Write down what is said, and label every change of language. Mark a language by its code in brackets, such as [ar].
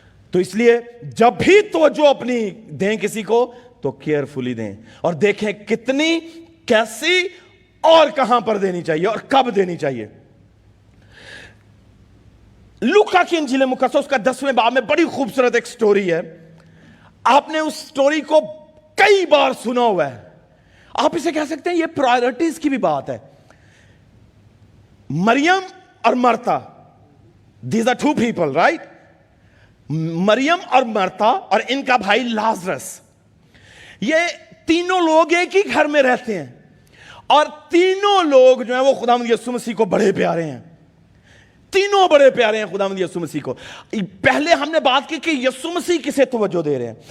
[ur] تو اس لیے جب بھی توجہ اپنی دیں کسی کو تو کیئرفلی دیں اور دیکھیں کتنی, کیسی اور کہاں پر دینی چاہیے اور کب دینی چاہیے. لوکا کی انجیل مقدس کا 10ویں باب میں بڑی خوبصورت ایک سٹوری ہے. آپ نے اس سٹوری کو کئی بار سنا ہوا ہے. آپ اسے کہہ سکتے ہیں یہ پرائرٹیز کی بھی بات ہے. [en] مریم اور Martha, these are two people, right? [ur] مریم اور مرتا اور ان کا بھائی لازرس, یہ تینوں لوگ ایک ہی گھر میں رہتے ہیں اور تینوں لوگ جو ہیں وہ خداوند یسوع مسیح کو بڑے پیارے ہیں. تینوں بڑے پیارے ہیں خداوند یسوع مسیح کو. پہلے ہم نے بات کی کہ یسوع مسیح کسے توجہ دے رہے ہیں.